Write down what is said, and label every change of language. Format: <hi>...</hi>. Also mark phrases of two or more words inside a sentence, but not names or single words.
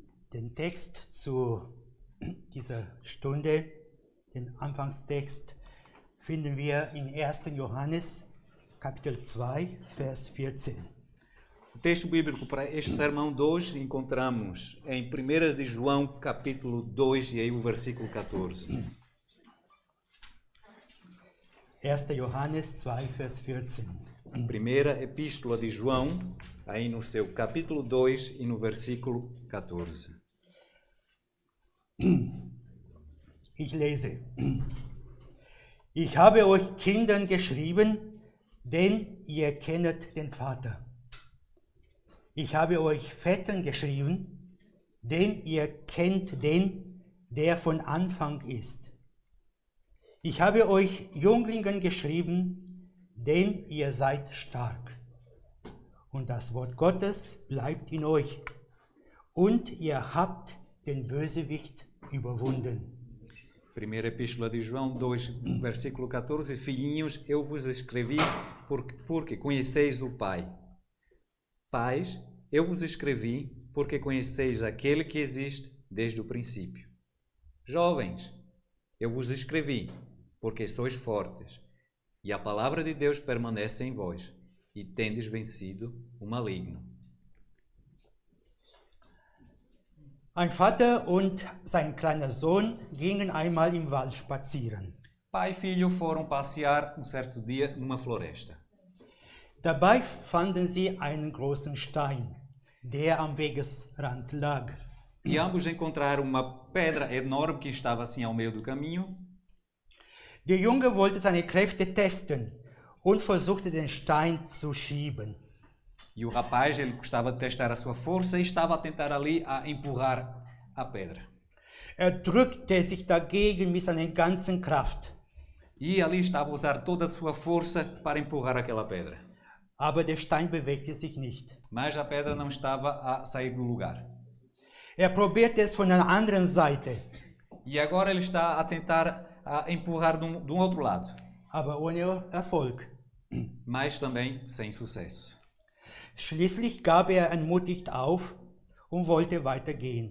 <de>Den Text zu dieser Stunde, den Anfangstext, finden wir in 1. Johannes, Kapitel 2, Vers 14.</de> <pt>O texto bíblico para este sermão de hoje encontramos em 1 de João, capítulo 2, e aí o versículo 14.</pt> <de>1. Johannes 2, Vers 14.</de> <pt>Primeira epístola de João, aí no seu capítulo 2 e no versículo 14.</pt> <de>Ich lese. Ich habe euch Kindern geschrieben, denn ihr kennet den Vater. Ich habe euch Vätern geschrieben, denn ihr kennt den, der von Anfang ist. Ich habe euch Jünglingen geschrieben, denn ihr seid stark. Und das Wort Gottes bleibt in euch. Und ihr habt den Bösewicht überwunden.</de> <pt>Primeira epístola de João 2, versículo 14. Filhinhos, eu vos escrevi porque conheceis o Pai. Pais, eu vos escrevi porque conheceis aquele que existe desde o princípio. Jovens, eu vos escrevi porque sois fortes, e a palavra de Deus permanece em vós, e tendes vencido o maligno.</pt> <de>Ein Vater und sein kleiner Sohn gingen einmal im Wald spazieren.</de> <pt>Pai e filho foram passear um certo dia numa floresta.</pt> <de>Dabei fanden sie einen großen Stein, der am Wegesrand lag.</de> <pt>E ambos encontraram uma pedra enorme que estava assim ao meio do caminho.</pt> <de>Der Junge wollte seine Kräfte testen und versuchte den Stein zu schieben.</de> <pt>E o rapaz, ele gostava de testar a sua força e estava a tentar ali a empurrar a pedra.</pt> <de>Drückte sich dagegen mit seiner ganzen Kraft.</de> <pt>E ali estava a usar toda a sua força para empurrar aquela pedra.</pt> <de>Aber der Stein bewegte sich nicht.</de> <pt>Mas a pedra não estava a sair do lugar.</pt> <de>Probierte es von einer anderen Seite.</de> <pt>E agora ele está a tentar a empurrar de um outro lado.</pt> <de>Aber ohne Erfolg.</de> <pt>Mas também sem sucesso.</pt> <de>Schließlich gab entmutigt auf und wollte weitergehen.</de>